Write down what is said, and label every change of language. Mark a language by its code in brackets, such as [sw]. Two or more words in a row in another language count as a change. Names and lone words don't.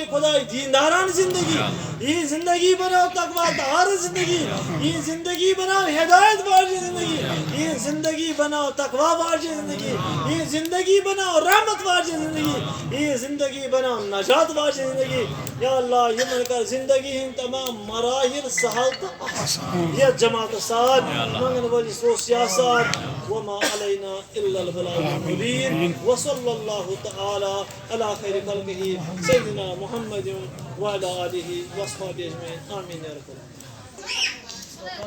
[ks] خۄداے دیندارانہٕ زندگی یِہنٛز زندگی بناو تقوا دار زندگی یِہنٛز زندگی بناو ہدایت واجنہِ زندگی یِہنٛز زندگی بناو تقوا واجنہِ زندگی یِہنٛز زندگی بناو رحمت واجنہِ زندگی یِہنٛز زندگی بناو نجات واجنہِ زندگی [ar] یا اللہ [ks] یِمن کر زندگی ہٕنٛدۍ تمام مراحل سہل تہٕ آسان یتھ جماعتس ساتھ منگن وٲلِس روز سیاسات [ar] وما علینا الا البلاغ المبین وصلی اللہ تعالی علی خیر خلقہ سیدنا محمد وعلی آلہ وصحبہ اجمعین آمین یا رب العالمین.